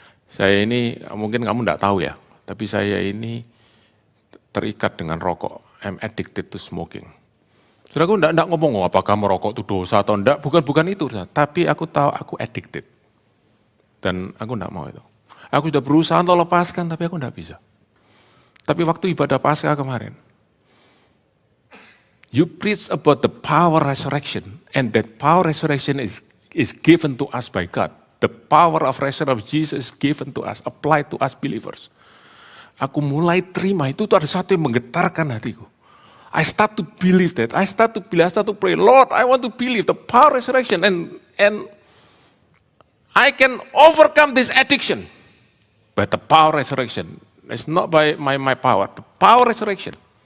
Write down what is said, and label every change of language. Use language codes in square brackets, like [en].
[id] Saya ini, mungkin kamu enggak tahu ya, tapi saya ini terikat dengan rokok. [en] I'm addicted to smoking. [id] Saudara, aku enggak ngomong apakah merokok itu dosa atau enggak, bukan itu. Tapi aku tahu aku addicted. Dan aku enggak mau itu. Aku sudah berusaha untuk lepaskan, tapi aku enggak bisa. Tapi waktu ibadah Paskah kemarin, [en] you preach about the power resurrection, and that power resurrection is given to us by God. The power of resurrection of Jesus is given to us, applied to us believers. [id] Aku mulai terima itu ada satu yang menggetarkan hatiku. [en] I start to believe that. I start to pray, Lord, I want to believe the power resurrection, and I can overcome this addiction by the power resurrection. It's not by my power, the power resurrection.